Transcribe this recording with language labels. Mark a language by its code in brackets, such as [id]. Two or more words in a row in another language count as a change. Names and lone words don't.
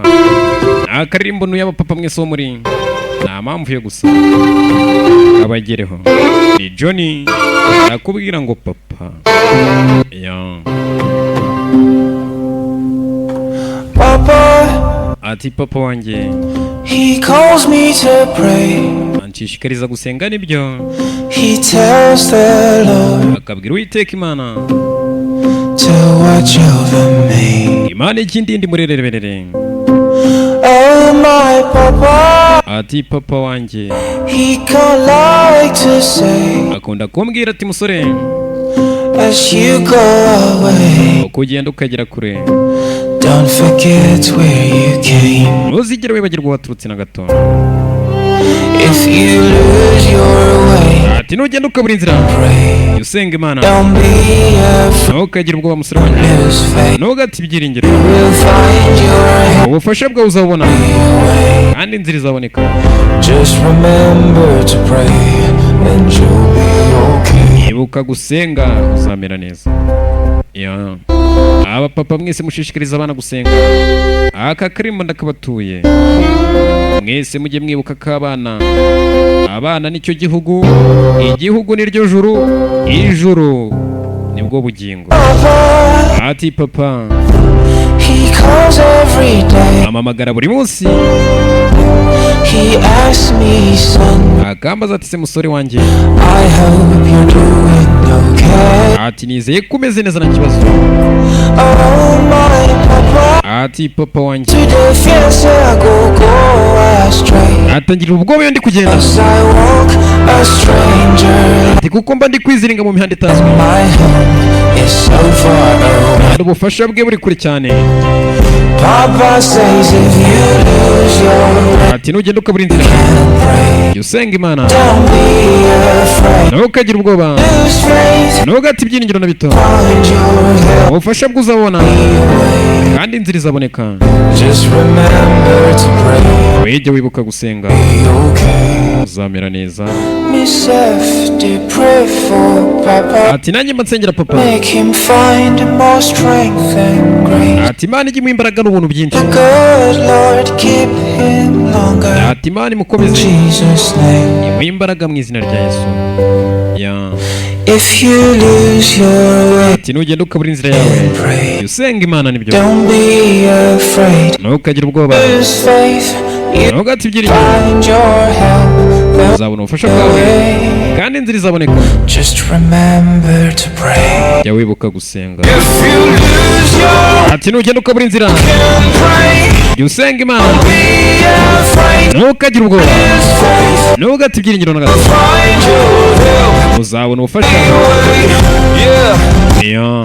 [rw] Akarimbo no yaba papa mwese wo muri. Nta mpamvu yo gusa abagereho. Ni Johnny nakubwira ngo papa. Ya papa ati papa wanjye. [en] He calls me to pray. [rw] Anshishikariza gusenga nibyo. [en] He tells the Lord. [rw] Akabwira Uwiteka Imana. [en] To watch over me. [rw] Imana ikindi ndi murereberere. [en] Oh my papa. [rw] Ati papa wanjye. [en] He can like to say. [rw] Akunda kumbwira ati musore. [en] As you go away. [rw] Ukugenda ukagera kure. [en] Don't forget where you came. [rw] Ntuzigere wibagirwa waturutse na gato. [en] If you lose your way. [rw] Ati nugenda ukabura inzira. Usenga Imana. [en] Don't be afraid. [rw] Ntukagire ubwoba musore wanjye. Ntugate ibyiringiro. Ubufasha bwawe uzabona. Kandi inzira izaboneka. [en] Just remember to pray and you'll be okay. [rw] Ibuka gusenga uzamera neza. Ya aba papa mwese mushishikariza abana gusenga. Aka karimbo ndakabatuye. Mwese mujye mwibuka ko abana nicyo gihugu, igihugu niryo juru, ijuru nibwo bugingo. Ati papa amamagara buri munsi. [en] He asked me son. [rw] Akambaza ati se musore wanjye. [en] I hope you're doing okay. [rw] Ati nizeye ko umeze neza na kibazo. [en] Oh my papa. [rw] Ati papa wanjye. [en] To the fiance I go astray. [rw] Atangira ubwoba iyo ndi kugenda. [en] As I walk a stranger. [rw] Ati kuko mba ndi kwiziringa mu mihanda itazwi. [en] My home is so far away. [rw] Ubufasha bwe buri kure cyane. [en] Papa says if you lose your way. [rw] Ati nugenda ukabura inzira. Usenga Imana. Ntukagire ubwoba. Ntugate ibyiringiro na bito. Ubufasha bwe uzabona. Kandi inzira izaboneka. Wejya wibuka gusenga. Uzamera neza. Ati nanjye nsengera papa. Ati Imana ijye imuha imbaraga n'ubuntu byinshi. Ati Imana imukomeze. Imuha imbaraga mu izina rya Yesu. [en] Ya if you lose your way. [rw] Ati nugenda ukabura inzira yawe. Usenga Imana nibyo. [en] Don't be afraid. [rw] Ntukagire ubwoba. Ntugate ibyiringiro. Uzabona ubufasha bwawe kandi inzira izaboneka. [en] Just remember to pray. [rw] Jya wibuka gusenga. Ati nugenda ukabura inzira. Usenga Imana. Ntukagire ubwoba. Ntugate ibyiringiro na gato. Uzabona ubufasha. Yeah.